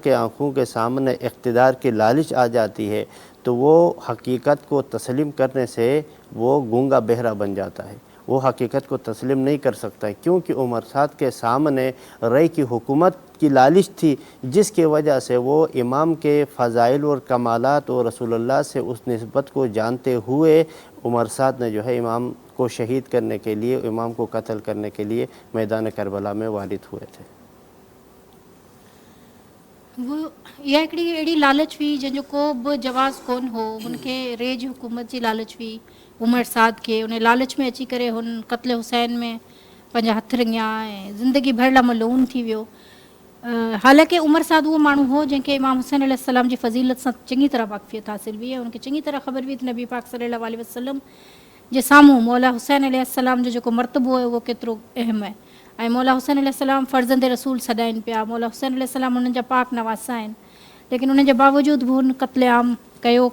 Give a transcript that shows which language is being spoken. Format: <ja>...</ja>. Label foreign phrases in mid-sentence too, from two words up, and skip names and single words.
<ur>کے آنکھوں کے سامنے اقتدار کی لالچ آ جاتی ہے تو وہ حقیقت کو تسلیم کرنے سے وہ گونگا بہرا بن جاتا ہے، وہ حقیقت کو تسلیم نہیں کر سکتا، کیونکہ عمر سعد کے سامنے رئی کی حکومت کی لالچ تھی، جس کی وجہ سے وہ امام کے فضائل اور کمالات اور رسول اللہ سے اس نسبت کو جانتے ہوئے عمر سعد نے جو ہے امام کو شہید کرنے کے لیے، امام کو قتل کرنے کے لیے میدان کربلا میں وارد ہوئے تھے۔</ur> <sd>وہ इहा हिकिड़ी अहिड़ी लालच हुई जंहिंजो को बि जवाज़ कोन हो, हुनखे रेज हुकूमत जी लालच हुई उमर साद खे, उन लालच में अची करे हुन क़त्ल हुसैन में पंहिंजा हथ रिंगिया ऐं ज़िंदगी भर लाइ मलून थी वियो। हालांकि उमर साद उहो माण्हू हो जंहिंखे इमाम हुसैन अलैहिस्सलाम जी फ़ज़ीलत सां चङी तरह वाक़फ़ियत हासिल हुई ऐं उनखे चङी तरह ख़बर हुई त नबी पाक</sd> <ar>صلى الله عليه وسلم</ar> <sd>जे साम्हूं मौला हुसैन अलैहिस्सलाम जो जेको मर्तबो आहे उहो केतिरो अहम आहे, ऐं मौला हुसैन अलैहिस्सलाम फ़र्ज़ंद रसूल सॾाइनि पिया, मौला हुसैन अलैहिस्सलाम उन्हनि जा पाक नवासा आहिनि, लेकिन उन जे बावजूदि बि हुन क़त्ल आम कयो।</sd>